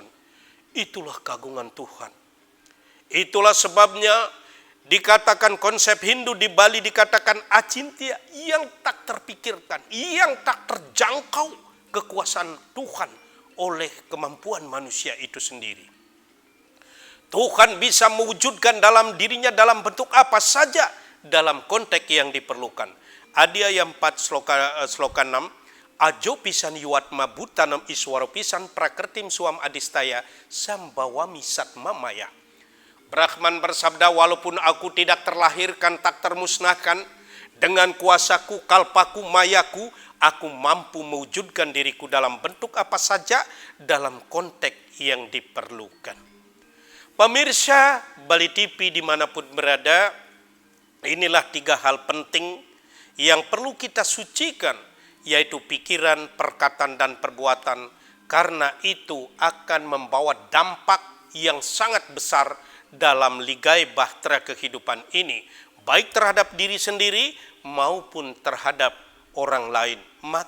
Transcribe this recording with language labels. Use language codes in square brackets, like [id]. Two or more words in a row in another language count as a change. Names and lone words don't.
[id] Itulah keagungan Tuhan. Itulah sebabnya dikatakan konsep Hindu di Bali dikatakan acintya, yang tak terpikirkan, yang tak terjangkau kekuasaan Tuhan oleh kemampuan manusia itu sendiri. Tuhan bisa mewujudkan dalam dirinya dalam bentuk apa saja dalam konteks yang diperlukan. Adhyaya 4 sloka 6, [sa] ajo pisan yuatma butanam iswaro pisan prakertim suam adistaya sambawami satmamaya. [id] Brahman bersabda, walaupun aku tidak terlahirkan, tak termusnahkan, dengan kuasaku, kalpaku, mayaku, aku mampu mewujudkan diriku dalam bentuk apa saja dalam konteks yang diperlukan. Pemirsa Bali TV dimanapun berada, inilah 3 hal penting yang perlu kita sucikan, yaitu pikiran, perkataan, dan perbuatan, karena itu akan membawa dampak yang sangat besar dalam ligai bahtera kehidupan ini, baik terhadap diri sendiri maupun terhadap orang lain.